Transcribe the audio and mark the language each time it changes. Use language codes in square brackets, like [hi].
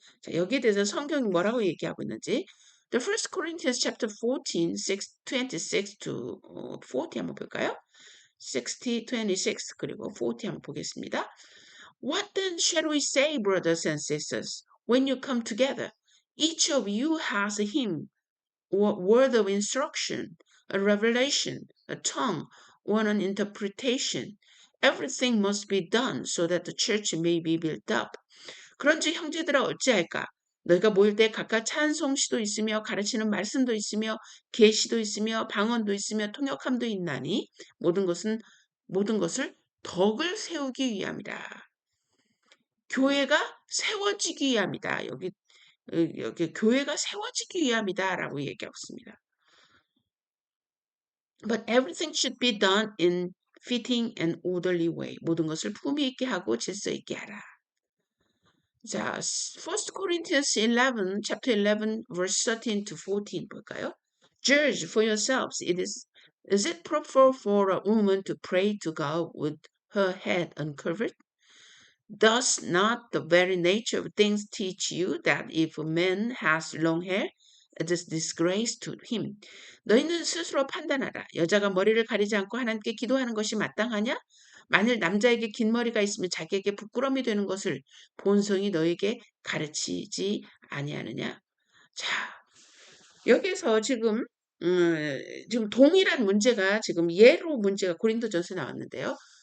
[ko] 자, 여기에 대해서 성경이 뭐라고 얘기하고 있는지 [en] The First Corinthians chapter 14, 26 to 40 [ko] 한번 볼까요? 60, 26 그리고 40 한번 보겠습니다. [en] What then shall we say, brothers and sisters, when you come together? Each of you has a hymn word of instruction, a revelation, a tongue, or an interpretation. Everything must be done so that the church may be built up. [ko] 그런즉 형제들아 어찌할까? 너희가 모일 때 각각 찬송시도 있으며 가르치는 말씀도 있으며 계시도 있으며 방언도 있으며 통역함도 있나니 모든 것을 덕을 세우기 위함이라. 교회가 세워지기 위함이다. 여기 교회가 세워지기 위함이다라고 얘기하고 있습니다. [en] But everything should be done in fitting and orderly way. [ko] 모든 것을 품위 있게 하고 질서 있게 하라. [en] 자, 1 Corinthians 11, chapter 11, verse 13 to 14 [ko] 볼까요? [en] Judge for yourselves. Is it proper for a woman to pray to God with her head uncovered? Does not the very nature of things teach you that if a man has long hair, it is disgrace to him? [ko] 너희는 스스로 판단하라. 여자가 머리를 가리지 않고 하나님께 기도하는 것이 마땅하냐? 만일 남자에게 긴 머리가 있으면 자기에게 부끄러움이 되는 것을 본성이 너에게 가르치지 아니하느냐? 자, 여기서 지금 동일한 문제가 지금 예로 문제가 고린도전서에 나왔는데요.